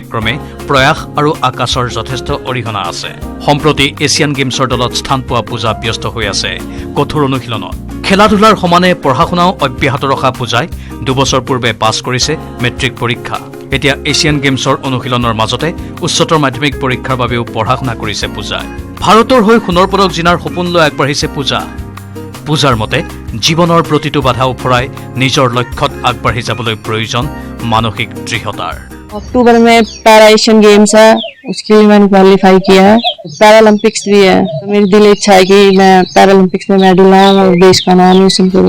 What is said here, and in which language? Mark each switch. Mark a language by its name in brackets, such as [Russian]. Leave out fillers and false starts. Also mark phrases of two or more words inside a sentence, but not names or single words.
[Assamese] ক্ৰমে প্ৰয়াস আৰু আকাশৰ যথেষ্ট অৰিহণা আছে সম্প্ৰতি এছিয়ান গেমছৰ দলত স্থান পোৱা পূজা ব্যস্ত হৈ আছে কঠোৰ অনুশীলনত খেলা ধূলাৰ সমানে পঢ়া শুনাও অব্যাহত ৰখা পূজাই 2 বছৰ পূৰ্বে পাছ কৰিছে মেট্ৰিক পৰীক্ষা এতিয়া এছিয়ান গেমছৰ অনুশীলনৰ মাজতে উচ্চতৰ মাধ্যমিক পৰীক্ষাৰ বাবেও পঢ়া শুনা কৰিছে পূজাই ভাৰতৰ হৈ সোণৰ পদক জিনাৰ সপোন লৈ আগবাঢ়িছে পূজাৰ মতে জীৱনৰ প্ৰতিটো বাধা উফৰাই নিজৰ লক্ষ্যত আগবাঢ়ি যাবলৈ প্ৰয়োজন মানসিক দৃঢ়তাৰ [Hindi] अक्टूबर में पैरा एशियन गेम्स है उसके लिए मैंने क्वालिफाई किया है पैरालंपिक्स भी है तो मेरी दिल इच्छा है कि मैं पैरालंपिक्स में मेडल लाऊं और देश का नाम रोशन करूं